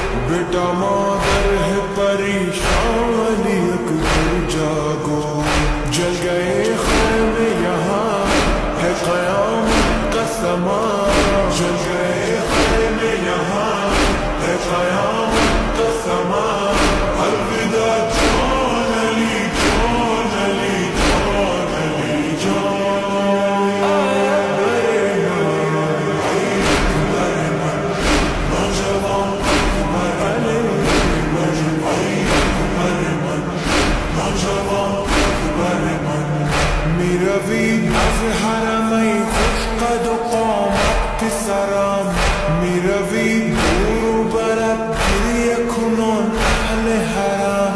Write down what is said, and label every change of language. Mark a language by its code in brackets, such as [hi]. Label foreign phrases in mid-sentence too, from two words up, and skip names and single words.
[hi] बेटा मादर है परेशान अकबर जागो, जल गए खैमे यहाँ है क़यामत का समा, जल गए खैमे यहाँ है क़यामत का समा। अलविदा जॉन अली, जॉन अली, जॉन अली, जॉन। [fa] میروی از حرمین خوش قد و قامت سرم، میروی دور و برد گریه کنان اهل حرم.